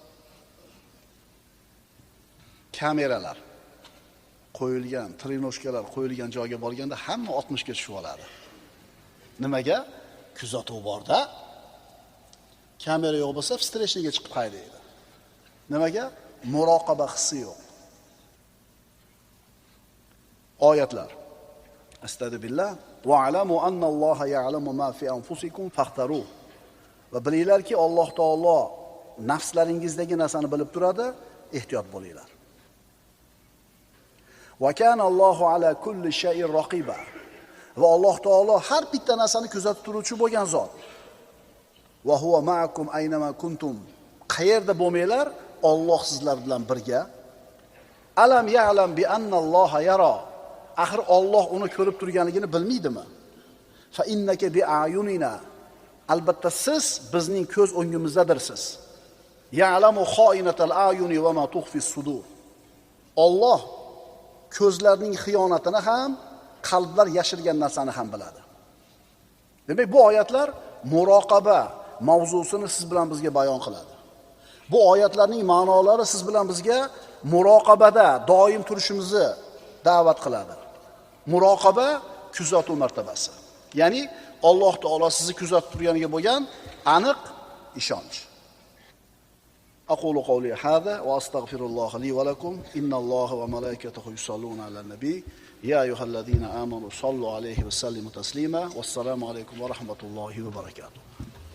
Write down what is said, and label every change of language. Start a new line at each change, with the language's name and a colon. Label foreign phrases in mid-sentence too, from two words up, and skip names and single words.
Uzbek: Kameralar qo'yilgan, trenoshkalar qo'yilgan joyga borganda hamma 60 ga tushib oladi. Nimaga? Kuzatuv borda. Kamera yo'q bo'lsa, streshniga chiqib haydaydi. Nimaga? Muroqaba hissi yo'q. Oyatlar.
Arabic: أستغفر الله. واعلموا أن الله يعلم ما في أنفسكم فاحذروه.
Uzbek: Va bilinglarki, Alloh taolo nafslaringizdagi narsani bilib turadi, ehtiyot bo'linglar.
Arabic: وكان الله على كل شيء رقيبا.
Uzbek: Va Alloh taolo har bitta narsani kuzatib turuvchi bo'lgan zot.
Arabic: وهو معكم أين ما كنتم.
Uzbek: Qayerda bo'lmanglar, Alloh sizlar bilan birga.
Arabic: ألم يعلم بأن الله يرى.
Uzbek: Axir Alloh uni ko'rib turganligini bilmaydimi?
Arabic: فإنك بأعيننا.
Uzbek: Albatta siz bizning ko'z o'ngimizdadirsiz.
Arabic: يعلم خائنة الأعين وما تخفي الصدور.
Uzbek: Alloh ko'zlarning xiyonatini ham, qalblar yashirgan narsani ham biladi. Demak, bu oyatlar muroqaba mavzusini siz bilan bizga bayon qiladi. Bu oyatlarning ma'nolari siz bilan bizga muroqabada doim turishimizni da'vat qiladi. Muroqaba kuzatuv martabasi. Ya'ni Alloh taolo sizni kuzatib turganiga bo'lgan aniq ishonch.
Arabic: أقول قولي هذا وأستغفر الله لي ولكم إن الله وملائكته يصلون على النبي يا أيها الذين آمنوا صلوا عليه وسلموا تسليما والسلام عليكم ورحمة الله وبركاته.